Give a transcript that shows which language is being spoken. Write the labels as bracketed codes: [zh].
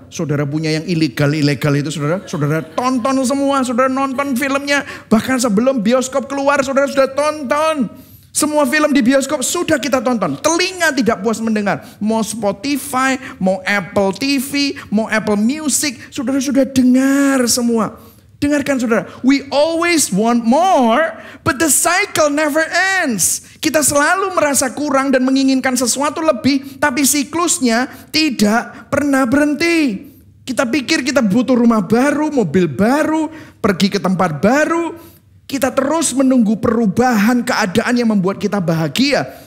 [id] Saudara punya yang ilegal itu saudara tonton semua, saudara nonton filmnya. Bahkan sebelum bioskop keluar saudara sudah tonton. Semua film di bioskop sudah kita tonton. Telinga tidak puas mendengar. Mau Spotify, mau Apple TV, mau Apple Music. Saudara sudah dengar semua. Dengarkan saudara. [en] We always want more, but the cycle never ends. [id] Kita selalu merasa kurang dan menginginkan sesuatu lebih, tapi siklusnya tidak pernah berhenti. Kita pikir kita butuh rumah baru, mobil baru, pergi ke tempat baru. Kita terus menunggu perubahan keadaan yang membuat kita bahagia.